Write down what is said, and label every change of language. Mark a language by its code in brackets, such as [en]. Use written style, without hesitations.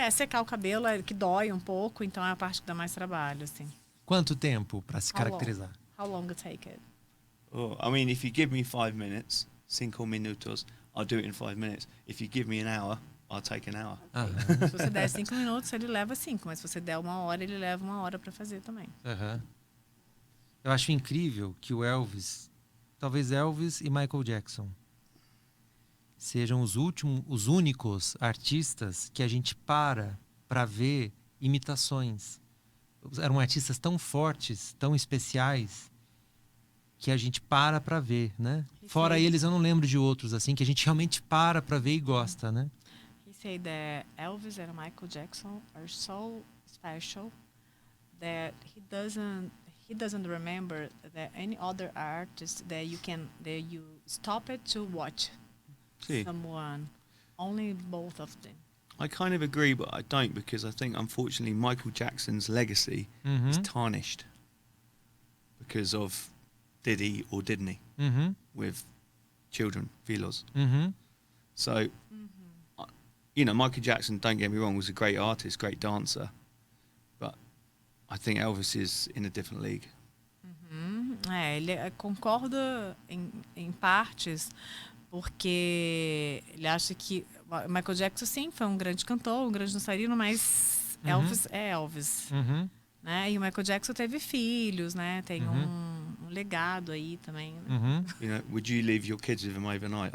[pt] Secar o cabelo que dói um pouco, então é a parte que dá mais trabalho, assim. Quanto tempo para se caracterizar? [en] How long it take it? Oh, I mean, if you give me 5 minutes, [pt] 5 minutos, [en] I'll do it in 5 minutes. If you give me an hour, I'll take an hour. [pt] Se você der 5 minutos, ele leva 5, mas se você der 1 hora, ele leva 1 hora para fazer também. Eu acho incrível que o Elvis, talvez Elvis e Michael Jackson, sejam os únicos artistas que a gente para ver imitações. Eram artistas tão fortes, tão especiais, que a gente para ver, né? Fora eles, eu não lembro de outros, assim, que a gente realmente para ver e gosta, né? [en] He said that Elvis and Michael Jackson are so special that he doesn't remember that any other artist that you stop it to watch someone. Only both of them. I kind of agree, but I don't, because I think, unfortunately, Michael Jackson's legacy is tarnished because of did he or didn't he with children, filhos. So, you know, Michael Jackson, don't get me wrong, was a great artist, great dancer, but I think Elvis is in a different league. [pt] Ele concorda em partes, porque ele acha que Michael Jackson, sim, foi um grande cantor, um grande dançarino, mas Elvis é Elvis. Né? E o Michael Jackson teve filhos, né? Tem um legado aí também. Né? [en] You know, would you leave your kids with him overnight?